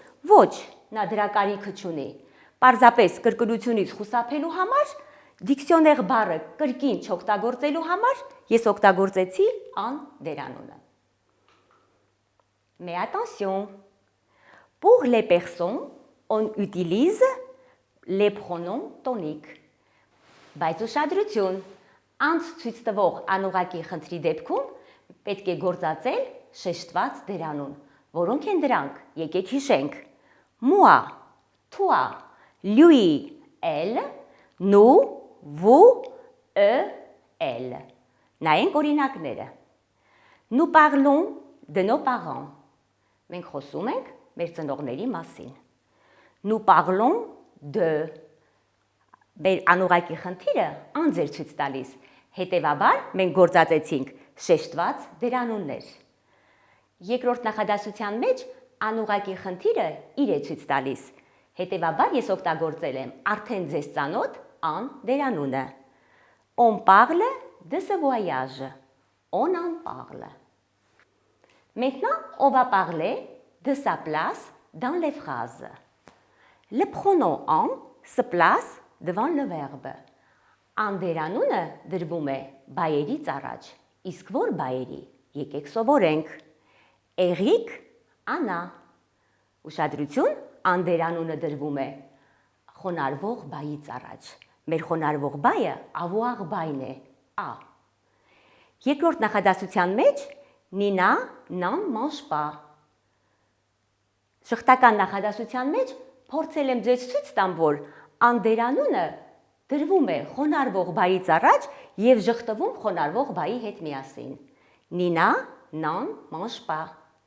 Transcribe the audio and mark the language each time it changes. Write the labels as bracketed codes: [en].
[hy] Ոչ, նա դրա կարիքը չունի։ Պարզապես կրկնությունից խուսափելու համար, դիկցիոներ բառը կրկին չօգտագործելու համար ես օգտագործեցի ան դերանունը։ [fr] Mais attention, pour les personnes, on utilise les pronoms toniques. [hy] Բայց ուշադրություն, անց ցույց տվող անուղակի խնդրի դեպքում պետք է գործածել շեշտված դերանուն, որոնք են դրանք, եկեք հիշենք. [fr] moi, toi, lui, elle, nous, vous, eux, elle. [hy] Նայենք օրինակները. [fr] Nous parlons de nos parents. [hy] Մենք խոսում ենք մեր ծնողների մասին. [fr] Nous parlons de [hy] մեր անուղակի խնդիրը անձեր ցույց տալիս, հետևաբար մենք գործածեցինք շեշտված դերանուններ։ Երկրորդ նախադասության մեջ անուղակի խնդիրը իր է ցույց տալիս, հետևաբար ես օգտագործել եմ արդեն ձեզ ծանոթ ան դերանունը։ [fr] On parle de ce voyage. On en parle. Maintenant, on va parler de sa place dans les phrases. Le pronom en se place devant le verbe. [hy] Ան դերանունը դրվում է բայերից առաջ, իսկ որ բայերի, եկեք սովորենք. Էրիկ, Անա. Ուշադրություն, ան դերանունը դրվում է խոնարհվող բայից առաջ։ Մեր խոնարհվող բայը avoir բայն է, a։ Երկրորդ նախադասության մեջ Նինա [fr] n'en mange pas։ [hy] Շղթական նախադասության մեջ փորձել եմ ձեզ ցույց տամ, որ ան դերանունը դրվում է խոնարհվող բայից առաջ եւ ժխտվում խոնարհվող բայի հետ միասին։ [fr] Nina n'en mange pas.